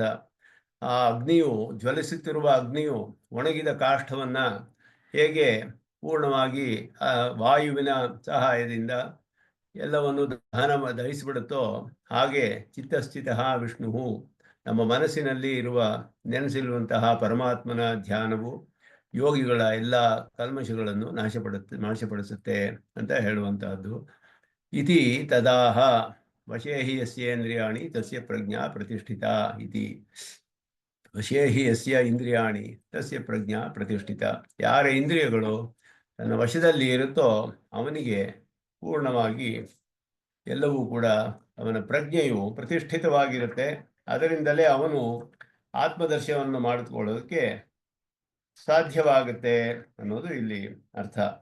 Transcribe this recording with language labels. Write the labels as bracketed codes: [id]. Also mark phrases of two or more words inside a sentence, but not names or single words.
[kn] ಆ ಅಗ್ನಿಯು, ಜ್ವಲಿಸುತ್ತಿರುವ ಅಗ್ನಿಯು ಒಣಗಿದ ಕಾಷ್ಠವನ್ನು ಹೇಗೆ ಪೂರ್ಣವಾಗಿ ಆ ವಾಯುವಿನ ಸಹಾಯದಿಂದ ಎಲ್ಲವನ್ನು ದಹಿಸಿಬಿಡುತ್ತೋ ಹಾಗೆ [sa] ಚಿತ್ತಸ್ಥಿತ ವಿಷ್ಣು, [kn] ನಮ್ಮ ಮನಸ್ಸಿನಲ್ಲಿ ನೆನೆಸಿರುವಂತಹ ಪರಮಾತ್ಮನ ಧ್ಯಾನವು ಯೋಗಿಗಳ ಎಲ್ಲ ಕಲ್ಮಶಗಳನ್ನು ನಾಶಪಡಿಸುತ್ತೆ ಅಂತ ಹೇಳುವಂತಹದ್ದು. [sa] ಇತಿ ತದಾಹ ವಶೇ ಹಿ ಯಸ್ಯೇಂದ್ರಿಯಾಣಿ ತಸ್ಯ ಪ್ರಜ್ಞಾ ಪ್ರತಿಷ್ಠಿತಾ ಇತಿ. ವಶೇ ಹಿ ಯಸ್ಯ ಇಂದ್ರಿಯಾಣಿ ತಸ್ಯ ಪ್ರಜ್ಞಾ ಪ್ರತಿಷ್ಠಿತ. [kn] ಯಾರ ಇಂದ್ರಿಯಗಳು ತನ್ನ ವಶದಲ್ಲಿ ಇರುತ್ತೋ ಅವನಿಗೆ ಪೂರ್ಣವಾಗಿ ಎಲ್ಲವೂ ಕೂಡ ಅವನ ಪ್ರಜ್ಞೆಯು ಪ್ರತಿಷ್ಠಿತವಾಗಿರುತ್ತೆ. ಅದರಿಂದಲೇ ಅವನು ಆತ್ಮದರ್ಶನವನ್ನು ಮಾಡಿಕೊಳ್ಳೋದಕ್ಕೆ ಸಾಧ್ಯವಾಗುತ್ತೆ ಅನ್ನೋದು ಇಲ್ಲಿ ಅರ್ಥ.